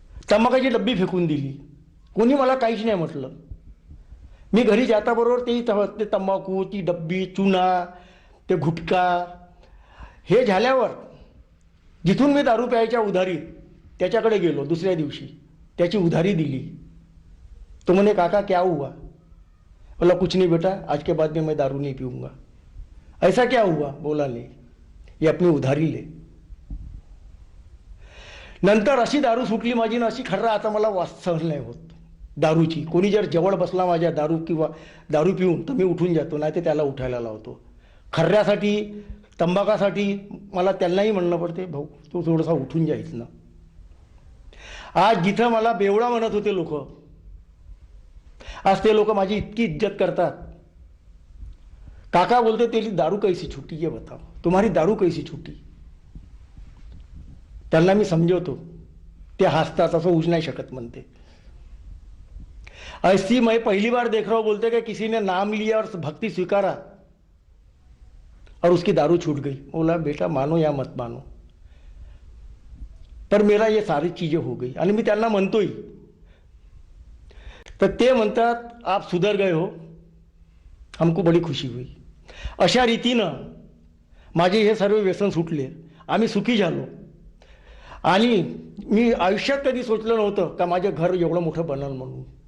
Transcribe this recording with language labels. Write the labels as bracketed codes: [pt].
[mr] तंबाखाची डब्बी फेकून दिली. कोणी मला काहीच नाही म्हटलं. मी घरी जाताबरोबर ते तंबाखू, ती डब्बी, चुना, ते गुटखा हे झाल्यावर जिथून मी दारू प्यायच्या उधारी त्याच्याकडे गेलो. दुसऱ्या दिवशी त्याची उधारी दिली. तो म्हणे [hi] काका क्या हुआ? बोला कुछ नहीं बेटा, आज के बाद में मैं दारू नहीं पीऊंगा. ऐसा क्या हुआ? बोला नहीं, ये अपनी उधारी ले. [mr] नंतर अशी दारू सुटली माझी ना, अशी खर्रा आता मला वास सहन नाही होत दारूची. कोणी जर जवळ बसला माझ्या दारू किंवा दारू पिऊन तर मी उठून जातो, नाही तर त्याला उठायला लावतो. खर्ऱ्यासाठी, तंबाखासाठी मला त्यांनाही म्हणणं पडते, भाऊ तू थोडासा उठून जायच ना. आज जिथं मला बेवडा म्हणत होते लोक, आज ते लोक माझी इतकी इज्जत करतात. [hi] काका बोलते तेरी दारू कैसी छुट्टी, ये बताओ तुम्हारी दारू कैसी छुट्टी. [mr] त्यांना मी समजवतो, ते हसतात. असं होऊ नाही शकत म्हणते. [hi] ऐसी मैं पहली बार देख रहा हूं, बोलते कि किसी ने नाम लिया और भक्ति स्वीकारा और उसकी दारू छूट गई. बोला बेटा मानो या मत मानो, पर मेरा ये सारी चीजें हो गई. [mr] आणि मी त्यांना म्हणतोय, तर ते म्हणतात [hi] आप सुधर गए हो, हमको बड़ी खुशी हुई. [mr] अशा रीतीनं माझे हे सर्व व्यसन सुटले, आम्ही सुखी झालो. आणि मी आयुष्यात कधी सोचलं नव्हतं का माझं घर एवढं मोठं बनल म्हणून.